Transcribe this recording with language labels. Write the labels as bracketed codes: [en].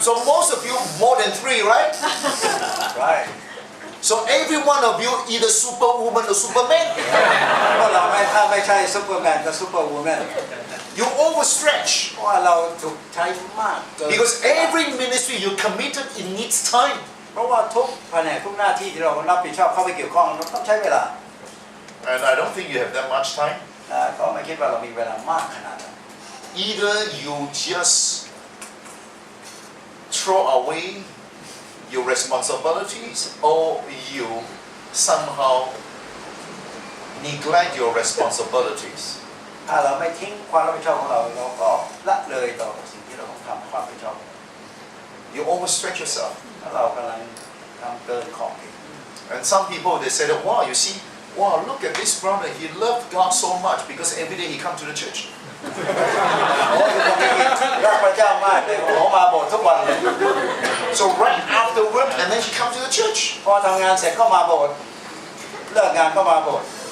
[en] so most of you more than 3, right? right So every one of you either superwoman or superman. [th] เพราะเราถ้าไม่ใช่ซูเปอร์แมนกับซูเปอร์วูแมน [en] You overstretch [th] เพราะว่าเราถูกใช้มากเกิน [en] because every ministry you committed it needs time. [th] เพราะว่าทุกแผนกทุกหน้าที่ที่เรารับผิดชอบเข้าไปเกี่ยวข้องเราต้องใช้เวลา [en] And I don't think you have that much time. [th] ก็ไม่คิดว่าเรามีเวลามากขนาดนั้น [en] Either you just throw away your responsibilities or you somehow neglect your responsibilities. [th] ถ้าเราไม่ทิ้งความรับผิดชอบของเราเราก็ละเลยต่อสิ่งที่เราต้องทำความรับผิดชอบ [en] You overstretch yourself. [th] ถ้าเรากำลังทำเกินขอบเขต [en] And some people, they say that, wow, you see, wow, look at this brother. He loved God so much because every day he come to the church. [th] โอ้ยคนนี้รักพระเจ้ามากเลยโอ้มาโบสถ์ทุกวันเลย [en] So right after work, and then he come to the church. [th] พอทำงานเสร็จก็มาโบสถ์เลิกงานก็มาโบสถ์